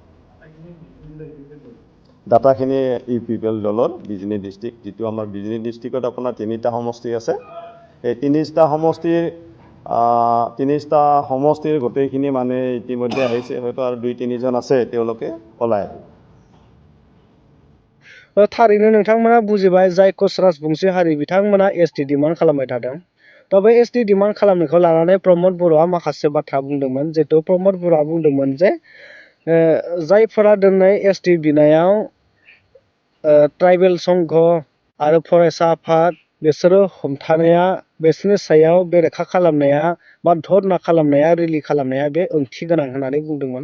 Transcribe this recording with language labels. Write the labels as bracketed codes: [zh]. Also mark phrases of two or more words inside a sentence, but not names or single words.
[as] ডাটাখিনি UPPL দলৰ বিজনী ডিষ্ট্ৰিক্ট, যিটো আমাৰ বিজনী ডিষ্ট্ৰিক্টত আপোনাৰ 3টা সমষ্টি আছে। এই 3টা সমষ্টিৰ গোটেইখিনি মানে ইতিমধ্যে আহিছে, হয়তো আৰু 2-3 জন আছে তেওঁলোকে ওলাই আহিব। [brx] थारैनो नोंथांमोना बुजिबाय जाय कच राजबंशी हारि बिथांमोना [en] ST demand [brx] खालामबाय थादों। दा बे [en] ST demand [brx] खालामनायखौ लानानै प्रमद बर'आ माखासे बाथ्रा बुंदोंमोन। जिहेतु प्रमद बर'आ बुंदोंमोन जे जायफोरा दिनै ST बिनायाव ट्राइबेल संघ आरो फरायसा आफाद बिसोरो हमथानाया, बिसोरनि सायाव बेरेखा खालामनाया बा धरना खालामनाया, रेलि खालामनाया बे ओंथि गोनां होननानै बुंदोंमोन।